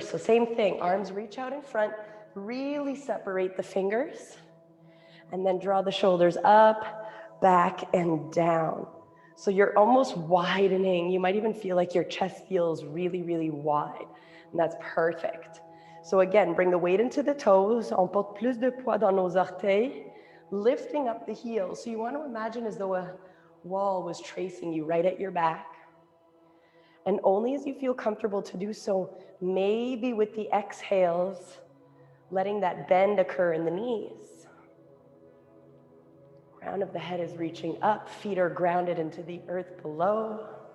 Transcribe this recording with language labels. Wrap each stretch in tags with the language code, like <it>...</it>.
<en>So same thing, arms reach out in front, really separate the fingers, and then draw the shoulders up, back, and down. So you're almost widening. You might even feel like your chest feels really, really wide, and that's perfect. So again, bring the weight into the toes.</en> <fr>On porte plus de poids dans nos orteils,</fr> <en>lifting up the heels. So you want to imagine as though a wall was tracing you right at your back. And only as you feel comfortable to do so, maybe with the exhales, letting that bend occur in the knees. Crown of the head is reaching up, feet are grounded into the earth below.</en>